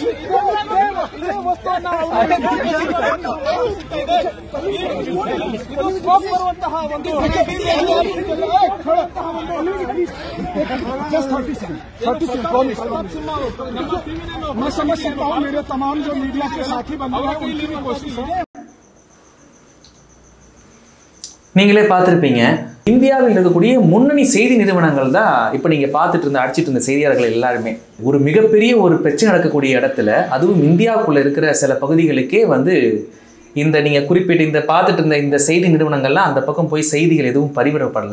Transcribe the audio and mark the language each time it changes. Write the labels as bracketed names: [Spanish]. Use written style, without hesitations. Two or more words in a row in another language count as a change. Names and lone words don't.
[Hindi] मैं समझ सकता हूँ, मेरे तमाम जो मीडिया के साथी बंधु हैं उनकी भी कोशिश है। [Tamil] நீங்களே பார்த்துருப்பீங்க, இந்தியாவில் இருக்கக்கூடிய முன்னணி செய்தி நிறுவனங்கள் தான் இப்போ நீங்கள் பார்த்துட்டு இருந்த அடிச்சிட்டு இருந்த செய்தியாளர்கள் எல்லாருமே ஒரு மிகப்பெரிய ஒரு பிரச்சனை நடக்கக்கூடிய இடத்துல, அதுவும் இந்தியாவுக்குள்ளே இருக்கிற சில பகுதிகளுக்கே வந்து இந்த நீங்கள் குறிப்பிட்ட இந்த பார்த்துட்டு இருந்த இந்த செய்தி நிறுவனங்கள்லாம் அந்த பக்கம் போய் செய்திகள் எதுவும் பரிவிடப்படலை.